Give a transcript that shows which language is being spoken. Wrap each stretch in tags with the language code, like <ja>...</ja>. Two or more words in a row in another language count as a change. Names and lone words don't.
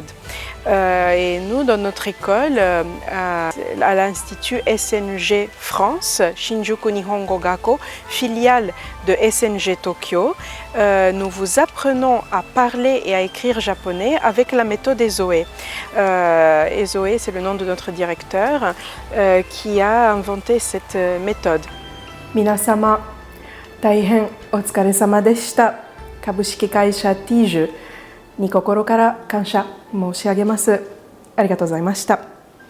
<fr>Et nous, dans notre école, à l'Institut SNG France, Shinjuku Nihongo Gakko, filiale de SNG Tokyo, nous vous apprenons à parler et à écrire japonais avec la méthode Ezoe. Ezoe, c'est le nom de notre directeur qui a inventé cette méthode.</fr> <ja>Minasama, 大変お疲れ様でした。株式会社 T ジュに心から感謝申し上げます。ありがとうございました。</ja>